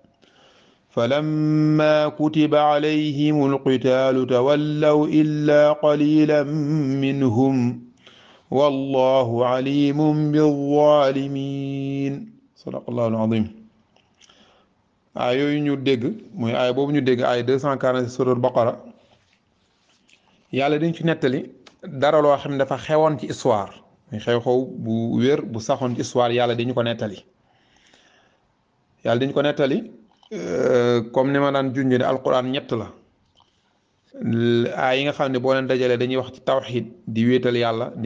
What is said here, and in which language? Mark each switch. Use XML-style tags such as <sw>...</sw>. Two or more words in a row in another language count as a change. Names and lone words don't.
<ar>فلما كتب عليهم القتال تولوا إلا قليلا منهم والله عليم بالظالمين صدق الله العظيم</ar> <wo>aay yooyu ñu dégg mooy aay boobu ñu dégg aay 240 suratul baqara yàlla dañ ci nettali dara loo xam ne dafa xewoon ci histoire muy xew-xew bu wér bu saxoon ci histoire yàlla dañu ko nettali comme ni ma daan junjee ne alquran ñett la aay yi nga xam ne boo leen dajalee dañuy wax ci tawxid di wéetal yàlla di</wo>